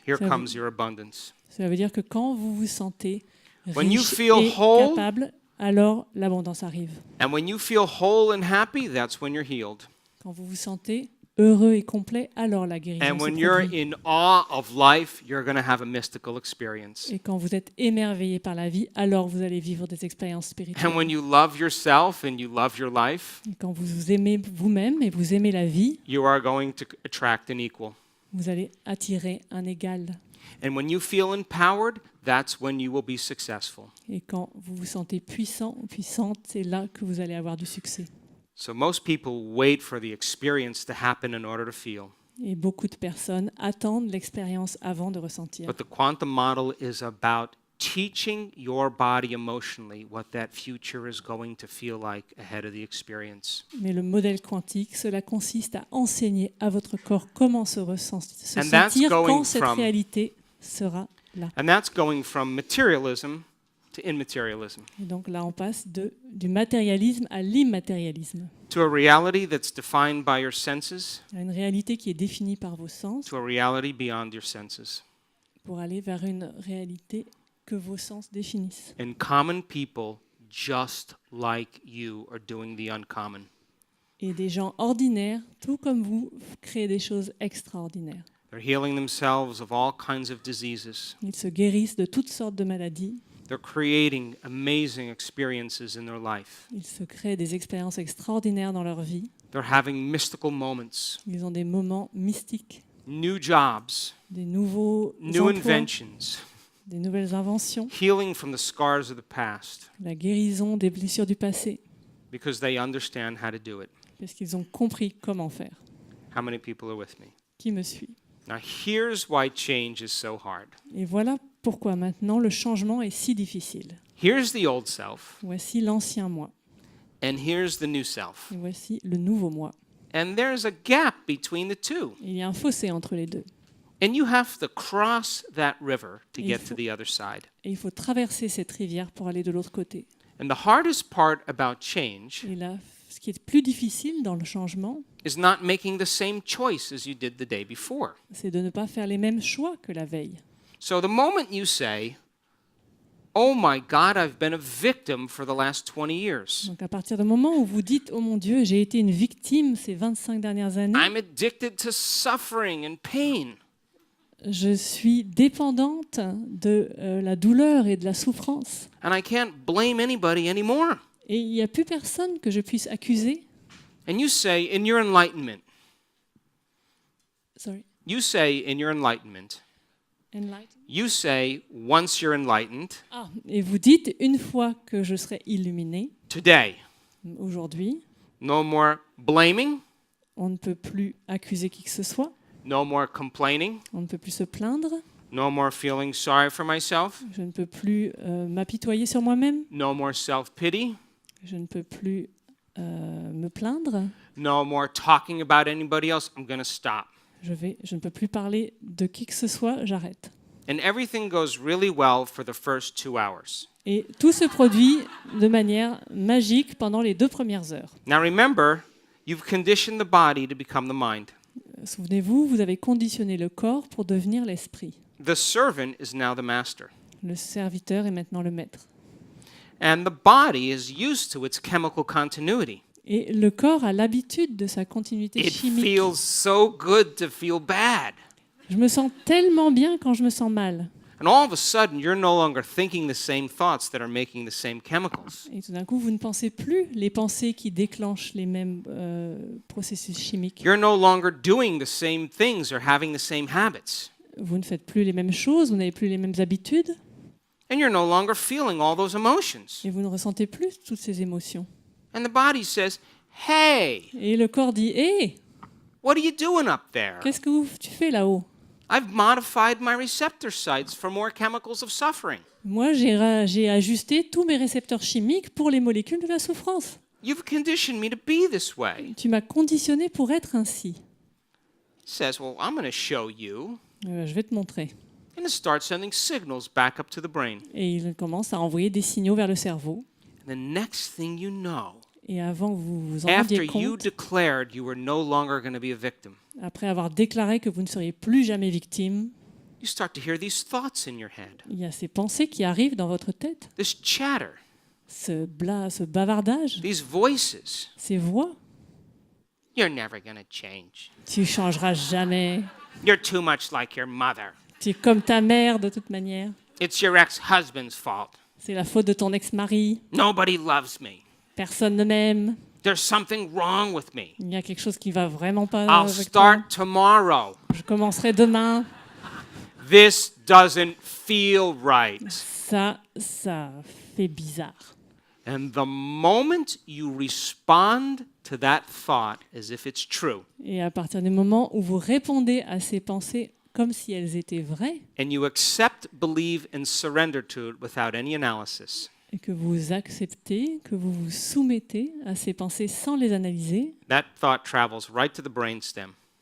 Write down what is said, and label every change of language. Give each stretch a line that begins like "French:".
English: Here
French: Ça veut-
English: comes your abundance.
French: Cela veut dire que quand vous vous sentez
English: When you
French: riche
English: feel
French: et
English: whole-
French: capable, alors l'abondance arrive.
English: And when you feel whole and happy, that's when you're healed.
French: Quand vous vous sentez heureux et complet, alors la guérison
English: And
French: se
English: when you're
French: produit.
English: in awe of life, you're going to have a mystical experience.
French: Et quand vous êtes émerveillé par la vie, alors vous allez vivre des expériences spirituelles.
English: And when you love yourself and you love your life,
French: Et quand vous vous aimez vous-même et vous aimez la vie,
English: you are going to attract an equal.
French: vous allez attirer un égal.
English: And when you feel empowered, that's when you will be successful.
French: Et quand vous vous sentez puissant ou puissante, c'est là que vous allez avoir du succès.
English: So most people wait for the experience to happen in order to feel.
French: Et beaucoup de personnes attendent l'expérience avant de ressentir.
English: But the quantum model is about teaching your body emotionally what that future is going to feel like ahead of the experience.
French: Mais le modèle quantique, cela consiste à enseigner à votre corps comment se
English: And that's
French: sentir
English: going
French: quand cette
English: from-
French: réalité sera là.
English: And that's going from materialism to immaterialism,
French: Et donc là, on passe du matérialisme à l'immatérialisme,
English: to a reality that's defined by your senses,
French: à une réalité qui est définie par vos sens,
English: to a reality beyond your senses.
French: pour aller vers une réalité que vos sens définissent.
English: And common people just like you are doing the uncommon.
French: Et des gens ordinaires, tout comme vous, créent des choses extraordinaires.
English: They're healing themselves of all kinds of diseases.
French: Ils se guérissent de toutes sortes de maladies.
English: They're creating amazing experiences in their life.
French: Ils se créent des expériences extraordinaires dans leur vie.
English: They're having mystical moments,
French: Ils ont des moments mystiques,
English: new jobs,
French: des nouveaux
English: new
French: emplois,
English: inventions,
French: des nouvelles inventions,
English: healing from the scars of the past
French: la guérison des blessures du passé,
English: because they understand how to do it.
French: parce qu'ils ont compris comment faire.
English: How many people are with me?
French: Qui me suit?
English: Now, here's why change is so hard.
French: Et voilà pourquoi maintenant le changement est si difficile.
English: Here's the old self,
French: Voici l'ancien moi,
English: and here's the new self.
French: et voici le nouveau moi.
English: And there's a gap between the two.
French: Il y a un fossé entre les deux.
English: And you have to cross that river to
French: Il
English: get
French: faut-
English: to the other side.
French: Et il faut traverser cette rivière pour aller de l'autre côté.
English: And the hardest part about change
French: Et là, ce qui est plus difficile dans le changement,
English: is not making the same choice as you did the day before.
French: c'est de ne pas faire les mêmes choix que la veille.
English: So the moment you say, "Oh my God, I've been a victim for the last 20 years.
French: Donc à partir du moment où vous dites « Oh mon Dieu, j'ai été une victime ces 25 dernières années,
English: I'm addicted to suffering and pain."
French: je suis dépendante de la douleur et de la souffrance.
English: And I can't blame anybody anymore.
French: Et il n'y a plus personne que je puisse accuser.
English: And you say, in your enlightenment, Sorry. you say, in your enlightenment, you say, once you're enlightened,
French: Ah, et vous dites, une fois que je serai illuminé,
English: today,
French: aujourd'hui,
English: no more blaming,
French: on ne peut plus accuser qui que ce soit,
English: no more complaining,
French: on ne peut plus se plaindre,
English: no more feeling sorry for myself,
French: je ne peux plus m'apitoyer sur moi-même,
English: no more self-pity,
French: je ne peux plus me plaindre,
English: no more talking about anybody else. I'm going to stop.
French: je ne peux plus parler de qui que ce soit, j'arrête.
English: And everything goes really well for the first 2 hours.
French: Et tout se produit de manière magique pendant les 2 premières heures.
English: Now remember, you've conditioned the body to become the mind.
French: Souvenez-vous, vous avez conditionné le corps pour devenir l'esprit.
English: The servant is now the master.
French: Le serviteur est maintenant le maître.
English: And the body is used to its chemical continuity.
French: Et le corps a l'habitude de sa continuité
English: It
French: chimique.
English: feels so good to feel bad.
French: Je me sens tellement bien quand je me sens mal.
English: And all of a sudden, you're no longer thinking the same thoughts that are making the same chemicals.
French: Et tout d'un coup, vous ne pensez plus les pensées qui déclenchent les mêmes processus chimiques.
English: You're no longer doing the same things or having the same habits.
French: Vous ne faites plus les mêmes choses, vous n'avez plus les mêmes habitudes,
English: And you're no longer feeling all those emotions.
French: et vous ne ressentez plus toutes ces émotions.
English: And the body says, hey,
French: Et le corps dit « Hé,
English: what are you doing up there?
French: qu'est-ce que tu fais là-haut ?
English: I've modified my receptor sites for more chemicals of suffering.
French: Moi, j'ai ajusté tous mes récepteurs chimiques pour les molécules de la souffrance.
English: You've conditioned me to be this way.
French: Tu m'as conditionné pour être ainsi.
English: Says, well, I'm going to show you.
French: Je vais te montrer.
English: And it starts sending signals back up to the brain.
French: Et il commence à envoyer des signaux vers le cerveau.
English: And the next thing you know,
French: Et avant que vous vous en
English: after
French: rendiez
English: you
French: compte,
English: declared you were no longer going to be a victim,
French: après avoir déclaré que vous ne seriez plus jamais victime,
English: you start to hear these thoughts in your head,
French: il y a ces pensées qui arrivent dans votre tête,
English: this chatter,
French: ce bavardage,
English: these voices.
French: ces voix.
English: You're never going to change.
French: Tu changeras jamais.
English: You're too much like your mother.
French: Tu es comme ta mère de toute manière.
English: It's your ex-husband's fault.
French: C'est la faute de ton ex-mari.
English: Nobody loves me.
French: Personne ne m'aime.
English: There's something wrong with me.
French: Il y a quelque chose qui va vraiment pas
English: I'll
French: avec toi.
English: start tomorrow.
French: Je commencerai demain.
English: This doesn't feel right.
French: Ça fait bizarre.
English: And the moment you respond to that thought as if it's true,
French: Et à partir du moment où vous répondez à ces pensées comme si elles étaient vraies,
English: and you accept, believe, and surrender to it without any analysis,
French: et que vous acceptez, que vous vous soumettez à ces pensées sans les analyser,
English: that thought travels right to the brainstem,